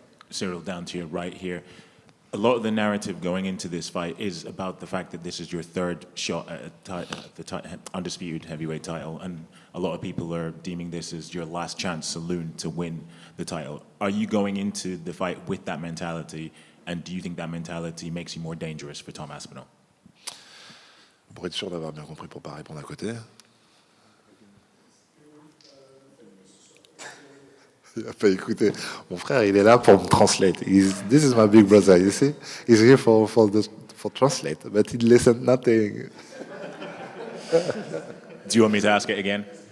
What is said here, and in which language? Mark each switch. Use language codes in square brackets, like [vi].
[en] Ciryl, down to your right here. A lot of the narrative going into this fight is about the fact that this is your third shot at the undisputed heavyweight title, and a lot of people are deeming this as your last chance saloon to win the title. Are you going into the fight with that mentality, and do you think that mentality makes you more dangerous for Tom Aspinall? [fr] Pour être sûr d'avoir bien compris, pour pas répondre à côté. Il n'a pas écouté. Mon frère, il est là pour me [en] translate. This is my big brother, you see? He's here for translate, but he listened nothing. Do you want me to ask it again?